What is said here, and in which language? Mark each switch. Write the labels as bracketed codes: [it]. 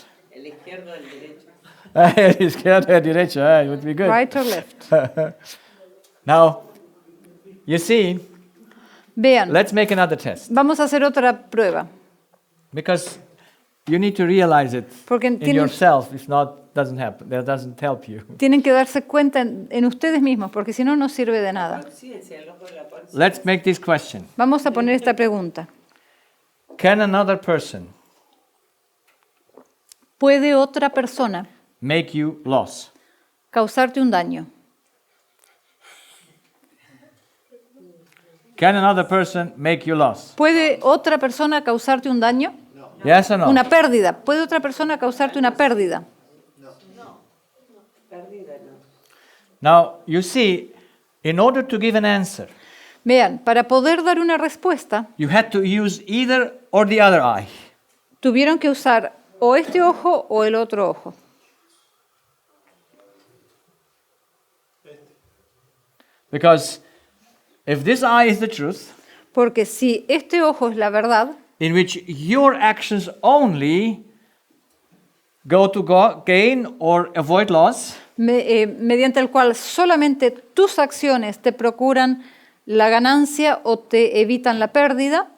[es] El izquierdo, el derecho. Izquierda, derecha, [en] it would be good. Right or left? Now, you see, [es] Vean, [en] let's make another test [es] vamos a hacer otra prueba. [en] because you need to realize it [es] Porque [en] in [es] tienen, [en] yourself. If not, doesn't happen. That doesn't help you. [es] tienen que darse cuenta en ustedes mismos, porque si no, no sirve de nada. Conciencia, el ojo de la conciencia. [en] Let's make this question. [es] Vamos a poner esta pregunta. [en] Can another person [es] ¿Puede otra persona [en] make you loss? [es] causarte un daño? [en] Can another person make you loss? [es] ¿Puede otra persona causarte un daño? [en] Yes or no? [es] Una pérdida. ¿Puede otra persona causarte una pérdida? [en] Now, you see, in order to give an answer, [es] Vean, para poder dar una respuesta, [en] you had to use either or the other eye. [es] tuvieron que usar o este ojo o el otro ojo. [en] Because if this eye is the truth, [es] Porque si este ojo es la verdad, [en] in which your actions only go to gain or avoid loss, [es] mediante el cual solamente tus acciones te procuran la ganancia o te evitan la pérdida,